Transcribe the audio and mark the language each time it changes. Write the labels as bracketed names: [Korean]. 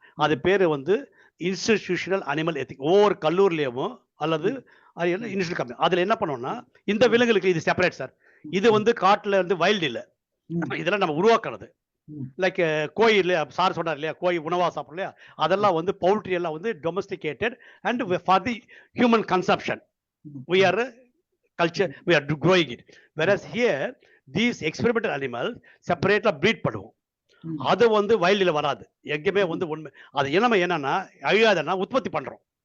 [Tamil] அது பேரு வந்து இன்ஸ்டிடியூஷனல் அனிமல் எத்திக். ஒவ்வொரு கல்லூரியிலேயோ அல்லது இன்ஸ்டியூட் கம்பெனி அதுல என்ன பண்ணோம்னா, இந்த விலங்குகளுக்கு இது செப்பரேட் சார். இது வந்து காட்டுல இருந்து வைல்டு இல்லை, இதெல்லாம் நம்ம உருவாக்குறது. லைக் கோழி இல்லையா, சார் சொன்னார் இல்லையா, கோழி உணவா சாப்பிடும் இல்லையா, அதெல்லாம் வந்து பவுல்ட்ரி எல்லாம் வந்து [English] Domesticated and for the human consumption. we are culture, we are growing it. Whereas here these experimental animals separately breed [Tamil] பண்ணுவோம். அது வந்து வைல்டில் வராது எங்கேயுமே வந்து உண்மை. அது நம்ம என்னன்னா அழியாதன்னா உற்பத்தி பண்றோம்.